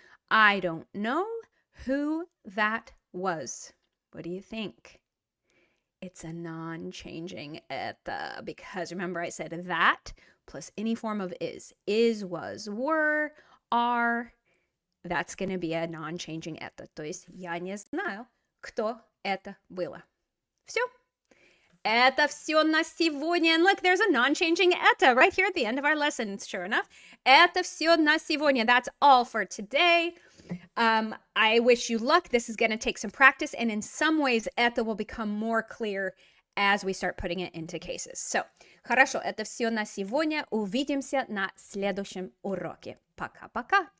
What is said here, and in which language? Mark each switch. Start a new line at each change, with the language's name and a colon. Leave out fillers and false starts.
English: I don't know who that was. What do you think? It's a non-changing это because remember I said that plus any form of is. Is, was, were, are. That's going to be a non-changing это.
Russian: То есть я не знаю, кто это было. Все. Это все на сегодня.
English: And look, there's a non-changing это right here at the end of our lesson, sure enough. Это все на сегодня. That's all for today. I wish you luck. This is going to take some practice, and in some ways, это will become more clear as we start putting it into cases.
Russian: So, хорошо, это все на сегодня. Увидимся на следующем уроке. Пока-пока.